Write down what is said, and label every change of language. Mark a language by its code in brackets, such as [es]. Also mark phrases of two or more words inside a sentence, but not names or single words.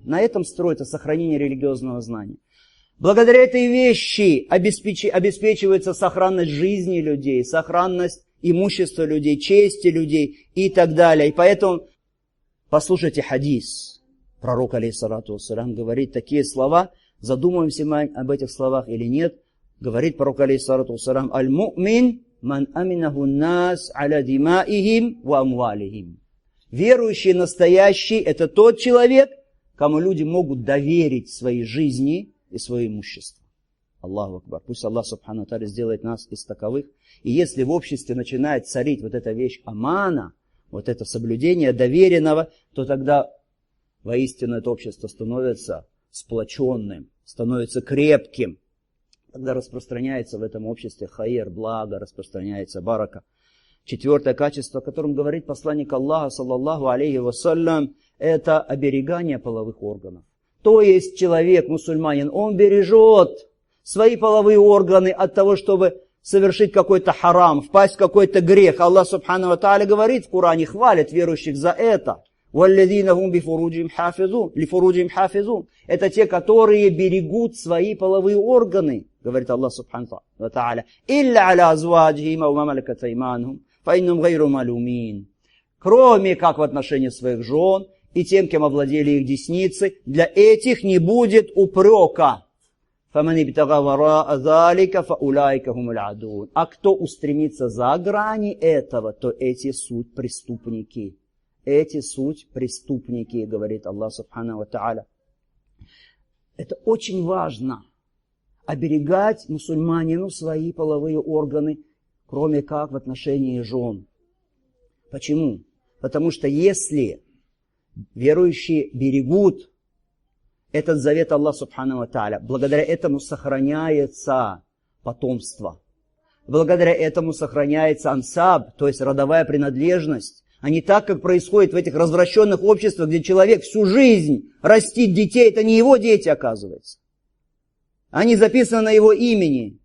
[ru] На этом строится сохранение религиозного знания. Благодаря этой вещи обеспечивается сохранность жизни людей, сохранность имущества людей, чести людей и так далее. И поэтому послушайте хадис. Пророк, [ar] عليه الصلاة والسلام, [ru] говорит такие слова. Задумываемся мы об этих словах или нет. Говорит пророк, [ar] عليه الصلاة والسلام: «المؤمن من أمنه الناس على دمائهم وأموالهم». [ru] Верующий настоящий – это тот человек, кому люди могут доверить свои жизни и свое имущество. [ar] الله أكبر. [ru] Пусть Аллах [ar] سبحانه تعالى [ru] сделает нас из таковых. И если в обществе начинает царить вот эта вещь амана, вот это соблюдение доверенного, то тогда воистину это общество становится сплоченным, становится крепким. Тогда распространяется в этом обществе хайр, благо, распространяется барака. Четвертое качество, о котором говорит посланник Аллаха, [ar] صلى الله عليه وسلم, [ru] это оберегание половых органов. То есть человек, мусульманин, он бережет свои половые органы от того, чтобы совершить какой-то харам, впасть в какой-то грех. Аллах [ar] سبحانه وتعالى [ru] говорит в Коране, хвалит верующих за это. [ar] وَالَّذِينَ هُمْ لِفُرُوجِهِمْ حَافِظُونَ. [ru] Это те, которые берегут свои половые органы, говорит Аллах [ar] سبحانه وتعالى. إِلَّا عَلَى أَزْوَاجِهِمْ أَوْ مَا مَلَكَتْ أَيْمَانُهُمْ فَإِنَّهُمْ غَيْرُ مَلُومِينَ. [ru] Кроме как в отношении своих жен и тем, кем овладели их десницы, для этих не будет упрека. [ar] فَمَنِ ابْتَغَى وَرَاءَ ذَلِكَ فَأُولَٰئِكَ هُمُ الْعَادُونَ. [ru] А кто устремится за грани этого, то эти суть преступники. Эти суть преступники, говорит Аллах [ar] سبحانه وتعالى. [ru] Это очень важно. Оберегать мусульманину свои половые органы, кроме как в отношении жен. Почему? Потому что если верующие берегут этот завет Аллаха [ar] سبحانه وتعالى, [ru] благодаря этому сохраняется потомство. Благодаря этому сохраняется ансаб, то есть родовая принадлежность. А не так, как происходит в этих развращенных обществах, где человек всю жизнь растит детей. Это не его дети, оказывается. Они записаны на его имени.